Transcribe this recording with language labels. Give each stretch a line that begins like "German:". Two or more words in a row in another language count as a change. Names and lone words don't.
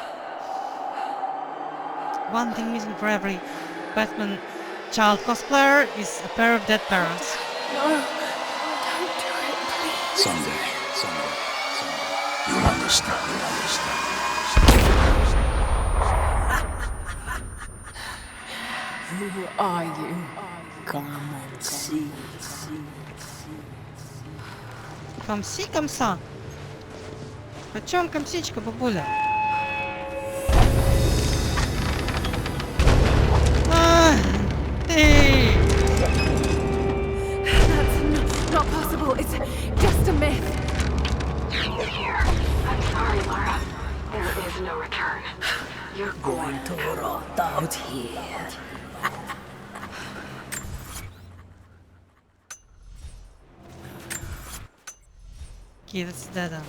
English: One thing missing for every Batman child cosplayer is a pair of dead parents. No, don't do it, please. Someday. You'll understand. Who are you? Come and see.
Russian: Комси, комса. Почем комсичка, бабуля? Ты!
English: That's not possible. It's just a myth. You're here. I'm sorry, Lara. There is no return. You're Going to rot out here. Okay, that's dead end.